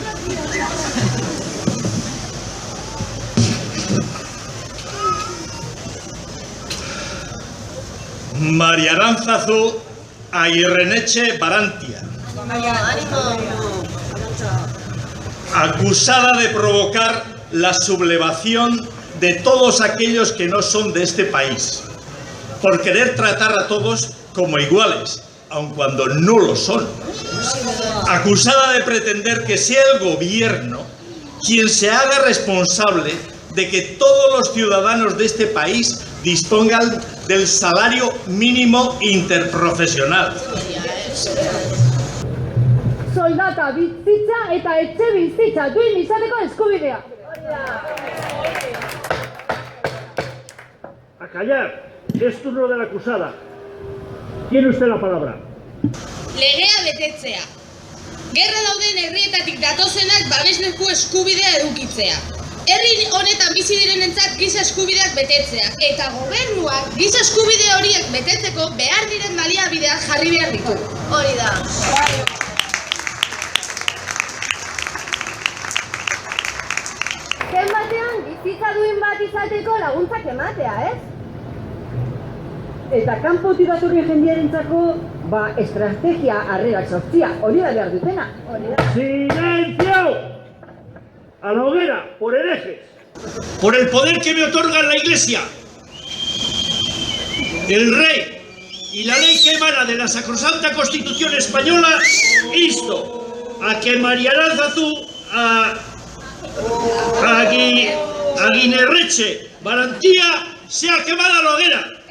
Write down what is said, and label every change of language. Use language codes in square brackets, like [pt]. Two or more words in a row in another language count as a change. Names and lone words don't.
[es] María Aránzazu Aguirreneche Barantia, acusada de provocar la sublevación de todos aquellos que no son de este país, por querer tratar a todos como iguales, aun cuando no lo son. Acusada de pretender que sea el gobierno quien se haga responsable de que todos los ciudadanos de este país dispongan del salario mínimo interprofesional. [eu] Soldata bizitza eta etxe bizitza duin izateko eskubidea. [es] A callar. Es turno de la acusada. Tiene usted la palabra. [eu] Legea betetzea. Gerra dauden herrietatik datozenak babesleku eskubidea edukitzea. Herri honetan bizi direnentzat giza eskubideak betetzea. Eta gobernuak giza eskubide horiek betetzeko behar diren baliabideak jarri behar ditu. Hori da. Ken batean bizitza duin bat izateko laguntzak ematea, ez? Eta kanpotik datorren jendearentzako, estrategia harrerak sortzia, hori da behar dutena. [es] ¡Silencio! A la hoguera, por herejes. Por el poder que me otorga la Iglesia, el rey y la ley que emana de la Sacrosanta Constitución Española, insto a que María Aránzazu Aguirreneche Barantia sea quemada a la hoguera.